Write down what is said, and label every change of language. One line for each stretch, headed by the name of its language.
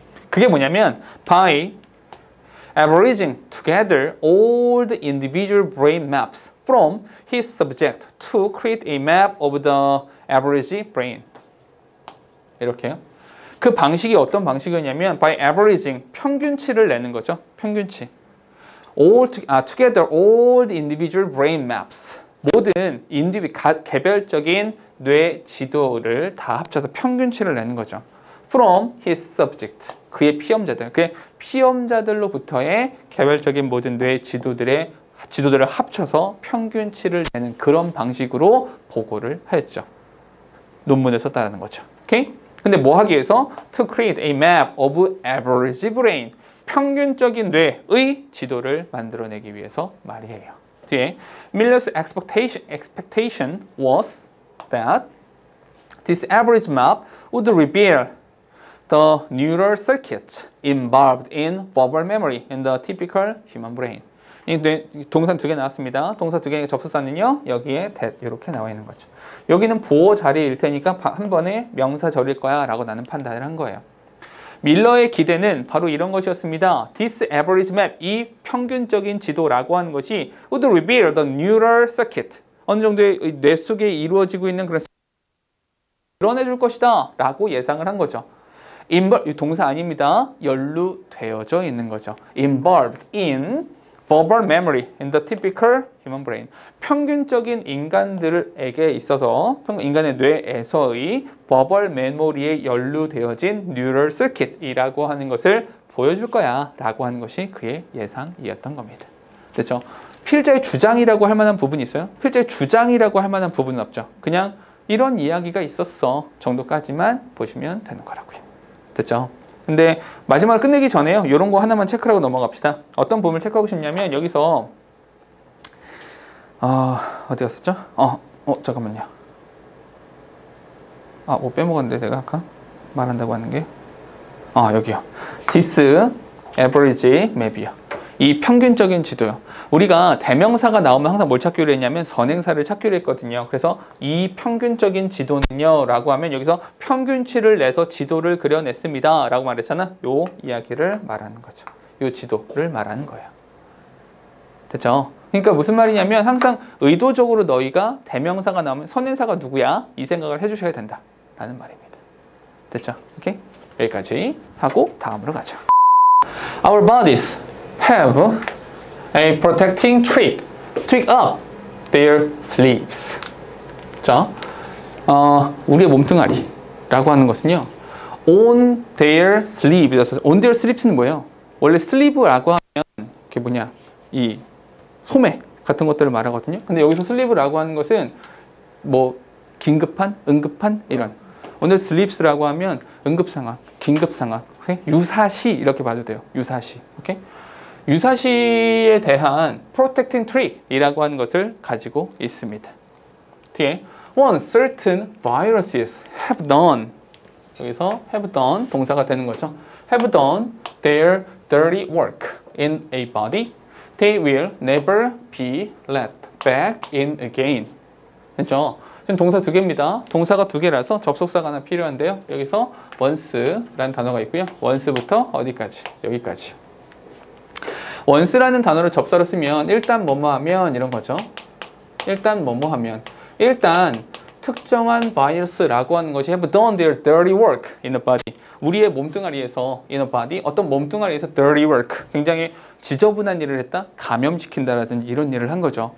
Korean: 그게 뭐냐면
English: by averaging together all the individual brain maps from his subject to create a map of the average brain.
Korean: 이렇게요. 그 방식이 어떤 방식이었냐면
English: by averaging,
Korean: 평균치를 내는 거죠. 평균치.
English: Together all the individual brain maps.
Korean: 모든 개별적인 뇌 지도를 다 합쳐서 평균치를 내는 거죠.
English: From his subject.
Korean: 그의 피험자들로부터의 개별적인 모든 뇌 지도들을 합쳐서 평균치를 내는 그런 방식으로 보고를 하였죠. 논문에 썼다는 거죠. 오케이? 근데 뭐 하기 위해서?
English: To create a map of average brain.
Korean: 평균적인 뇌의 지도를 만들어내기 위해서 말이에요. 뒤에
English: Miller's expectation was that this average map would reveal the neural circuits involved in verbal memory in the typical human brain.
Korean: 동사 2개 나왔습니다. 동사 2개의 접속사는요. 여기에 that 이렇게 나와 있는 거죠. 여기는 보호 자리일 테니까 한 번에 명사 절일 거야 라고 나는 판단을 한 거예요. 밀러의 기대는 바로 이런 것이었습니다.
English: This average map,
Korean: 이 평균적인 지도라고 하는 것이
English: would reveal the neural circuit.
Korean: 어느 정도의 뇌 속에 이루어지고 있는 그런 드러내줄 것이다 라고 예상을 한 거죠. 동사 아닙니다. 연루되어져 있는 거죠.
English: Involved in verbal memory in the typical human brain.
Korean: 평균적인 인간들에게 있어서 인간의 뇌에서의 verbal memory에 연루되어진 neural circuit이라고 하는 것을 보여줄 거야 라고 하는 것이 그의 예상이었던 겁니다. 됐죠? 필자의 주장이라고 할 만한 부분이 있어요? 필자의 주장이라고 할 만한 부분은 없죠. 그냥 이런 이야기가 있었어 정도까지만 보시면 되는 거라고요. 됐죠? 근데 마지막으로 끝내기 전에요. 이런 거 하나만 체크하고 넘어갑시다. 어떤 부분을 체크하고 싶냐면 여기서 어디 갔었죠? 잠깐만요. 뭐 빼먹었는데 내가 아까 말한다고 하는 게 여기요.
English: This average map이요.
Korean: 이 평균적인 지도요. 우리가 대명사가 나오면 항상 뭘 찾기로 했냐면 선행사를 찾기로 했거든요. 그래서 이 평균적인 지도는요 라고 하면 여기서 평균치를 내서 지도를 그려냈습니다 라고 말했잖아. 요 이야기를 말하는 거죠. 요 지도를 말하는 거예요. 됐죠? 그러니까 무슨 말이냐면 항상 의도적으로 너희가 대명사가 나오면 선행사가 누구야? 이 생각을 해주셔야 된다 라는 말입니다. 됐죠? 오케이? 여기까지 하고 다음으로 가죠.
English: Our bodies have a protecting trick up their sleeves.
Korean: 자, 우리의 몸뚱아리라고 하는 것은요,
English: on their sleeves. on their sleeves는
Korean: 뭐예요? 원래 슬리브라고 하면 그게 뭐냐, 이 소매 같은 것들을 말하거든요. 근데 여기서 슬리브라고 하는 것은 뭐 긴급한, 응급한 이런. 오늘 슬립스라고 하면 응급 상황, 긴급 상황, 오케이? 유사시 이렇게 봐도 돼요. 유사시, 오케이? 유사시에 대한 protecting trick이라고 하는 것을 가지고 있습니다. 뒤에
English: one certain viruses have done.
Korean: 여기서 have done 동사가 되는 거죠.
English: have done their dirty work in a body. They will never be let back in again.
Korean: 됐죠? 지금 동사 두 개입니다. 동사가 두 개라서 접속사가 하나 필요한데요. 여기서 once라는 단어가 있고요. once부터 어디까지? 여기까지. once라는 단어를 접사로 쓰면 일단 뭐뭐 하면 이런 거죠. 일단 뭐뭐 하면. 일단 특정한 바이러스라고 하는 것이
English: have done their dirty work in the body.
Korean: 우리의 몸뚱아리에서
English: in a body,
Korean: 어떤 몸뚱아리에서 dirty work, 굉장히 지저분한 일을 했다, 감염시킨다라든지 이런 일을 한 거죠.